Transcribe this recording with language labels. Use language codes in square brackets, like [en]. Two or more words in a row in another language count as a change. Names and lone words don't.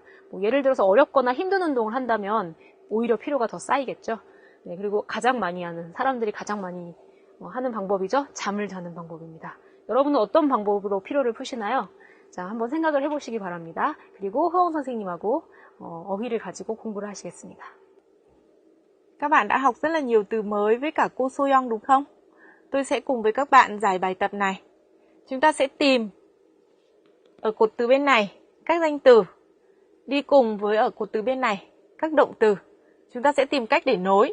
[ko] 예를 들어서 어렵거나 힘든 운동을 한다면 오히려 피로가 더 쌓이겠죠. 네, 그리고 사람들이 가장 많이 하는 방법이죠. 잠을 자는 방법입니다. 여러분은 어떤 방법으로 피로를 푸시나요? 자, 한번 생각을 해보시기 바랍니다. 그리고 허영 선생님하고 어휘를 가지고 공부를 하시겠습니다. [vi] Các bạn đã học rất là nhiều từ mới với cả cô Soyoung đúng không? Tôi sẽ cùng với các bạn giải bài tập này. Chúng ta sẽ tìm ở cột từ bên này các danh từ, đi cùng với ở cột từ bên này các động từ. Chúng ta sẽ tìm cách để nối.